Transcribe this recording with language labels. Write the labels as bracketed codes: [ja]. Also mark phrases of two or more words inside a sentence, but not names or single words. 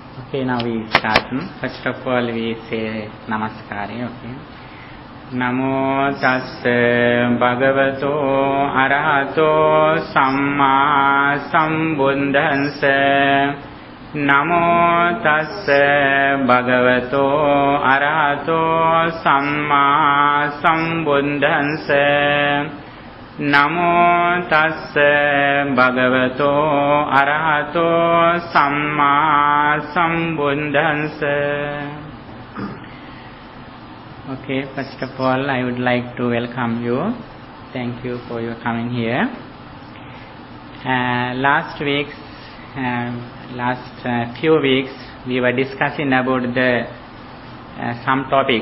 [en] Okay, now we start. First of all, we say Namaskari. Okay. [pi] Namo tassa bhagavato arahato samma sambuddhassa. Namo tassa bhagavato arahato samma sambuddhassa. Namo tassa bhagavato arahato samma sambuddhassa. [en] Okay, first of all, I would like to welcome you. Thank you for your coming here. Last few weeks, we were discussing about some topics.